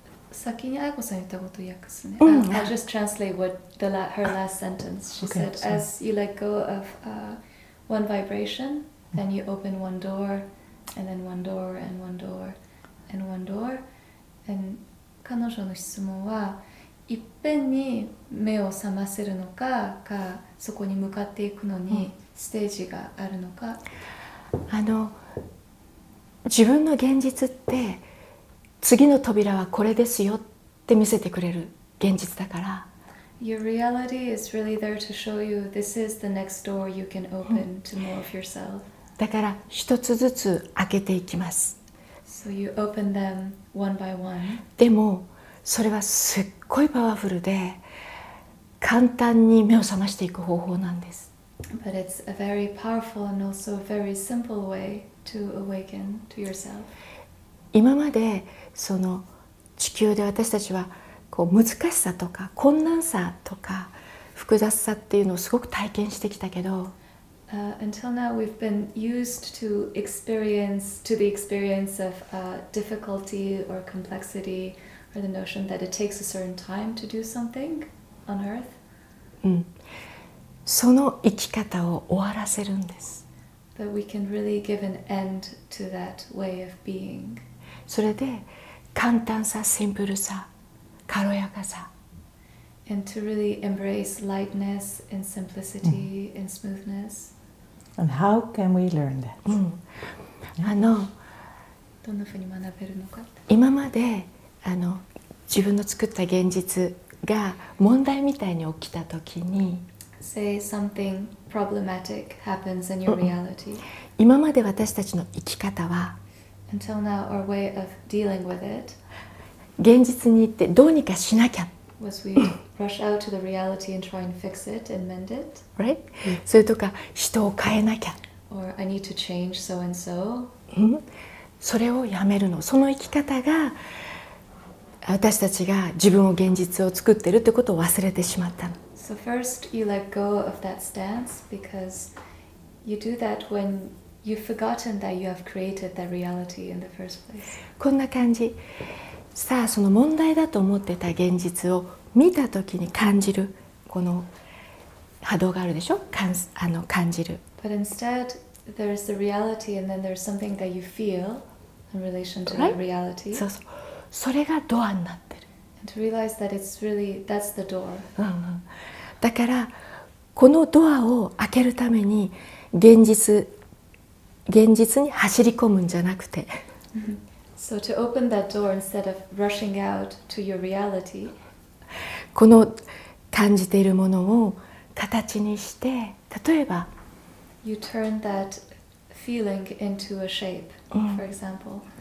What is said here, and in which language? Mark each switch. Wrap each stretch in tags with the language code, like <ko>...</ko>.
<ja>先に愛子さん言ったことを訳すね。</ja> <en>I'll just translate what her last sentence. She said, as you let go of one vibration, then you open one door, and then one door, and one door, and one door.</en> <ja>And 彼女の質問は、いっぺんに目を覚ませるのか、そこに向かっていくのにステージがあるのか。自分の現実って次の扉はこれですよって見せてくれる現実だから。</ja> <en>Your reality is really there to show you this is the next door you can open to more of yourself.</en> <ja>だから一つずつ開けていきます。</ja> <en>So you open them one by one.</en> <ja>でもそれはすっごいパワフルで簡単に目を覚ましていく方法なんです。</ja> <en>But it's a very powerful and also a very simple way to awaken to yourself.</en> <ja>今までその地球で私たちはこう難しさとか困難さとか複雑さっていうのをすごく体験してきたけど、</ja> <en>Until now we've been used to the experience of difficulty or complexity or the notion that it takes a certain time to do something on earth.</en> <ja>その生き方を終わらせるんです。</ja> <en>But we can really give an end to that way of being.</en> <ja>それで簡単さ、シンプルさ、軽やかさ。</ja> <en>And to really embrace lightness and simplicity and smoothness. And how can we learn that?</en> <ja>どんなふうに学べるのか。今まで自分の作った現実が問題みたいに起きた時に、</ja> <en>say something problematic happens in your reality.</en> <ja>今まで私たちの生き方は</ja> <en>Until now, our way of dealing with it</en> <ja>現実に行ってどうにかしなきゃ</ja> <en>was we rush out to the reality and try and fix it and mend it. right?</en> <ja>それとか人を変えなきゃ</ja> <en>Or I need to change so and so.</en> <ja>それをやめるの。その生き方が私たちが自分を現実を作っているということを忘れてしまったの。</ja> <en>So first you let go of that stance because you do that when you've forgotten that you have created that reality in the first place.</en> <ja>こんな感じ。さあその問題だと思ってた現実を見た時に感じるこの波動があるでしょ。感じる。</ja> <en>But instead there's the reality and then there's something that you feel in relation to Right? that reality.</en> <ja>そうそう。それがドアになってる。</ja> <en>And to realize that it's really, that's the door.</en> <ja>だからこのドアを開けるために現実に走り込むんじゃなくて、</ja> <en>So to open that door instead of rushing out to your reality,</en> <ja>この感じているものを形にして、例えば</ja> <en>you turn that feeling into a shape, for example.</en>